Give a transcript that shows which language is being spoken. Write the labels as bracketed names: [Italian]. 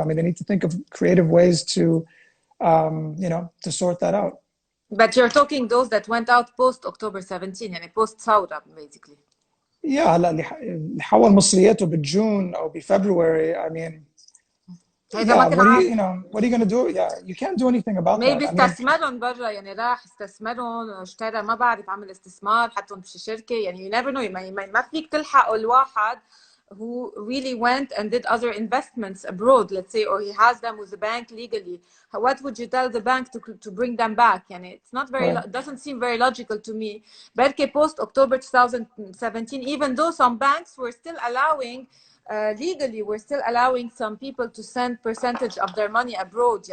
[English] I mean, they need to think of creative ways to, to sort that out. But you're talking those that went out post October 17, and post Saudi, basically. Yeah, [Arabic] هلا اللي حول مصرياته بالجون او بفبراير, [English] I mean, yeah, what are you going to do? Yeah, you can't do anything about that. [Arabic] maybe استثمرهم برا، يعني راح استثمرهم، اشترى، ما بعرف، عمل استثمار، حطهم بشي شركة، يعني [English] you never know. [Arabic] ما فيك تلحق الواحد [English] who really went and did other investments abroad, let's say, or he has them with the bank legally. What would you tell the bank to bring them back? And it's not very, Right. doesn't seem very logical to me. Berke post October 2017, even though some banks were still allowing, legally, we're still allowing some people to send percentage of their money abroad.